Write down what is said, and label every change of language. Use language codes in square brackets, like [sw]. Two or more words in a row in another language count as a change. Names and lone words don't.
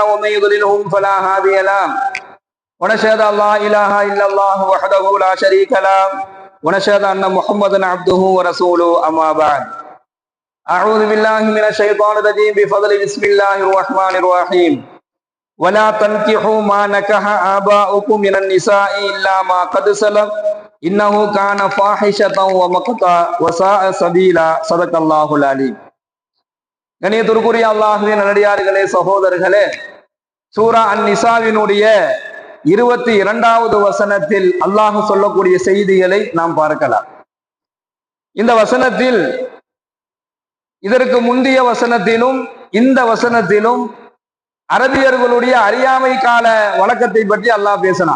[ar] ومن يضلله فلا هادي له ونشهد ان لا اله الا الله وحده لا شريك له ونشهد ان محمدا عبده ورسوله اما بعد اعوذ بالله من الشيطان الرجيم بفضل بسم الله الرحمن الرحيم ولا تنكحوا ما نكح آباؤكم من النساء إلا ما قد سلف إنه كان فاحشة ومقتا وساء سبيلا صدق الله العليم. [ta] கண்ணியத்திற்குரிய அல்லாஹ்வின் நல்லடியார்களே, சகோதரர்களே, சூரா அன்-நிசாவினுடைய 22வது வசனத்தில் அல்லாஹ் சொல்லக்கூடிய செய்திகளை நாம் பார்க்கலாம். இந்த வசனத்தில் இதற்கு முந்தைய வசனத்திலும் இந்த வசனத்திலும் அரபியர்களுடைய அறியாமை கால வழக்கத்தை பற்றி அல்லாஹ் பேசினான்.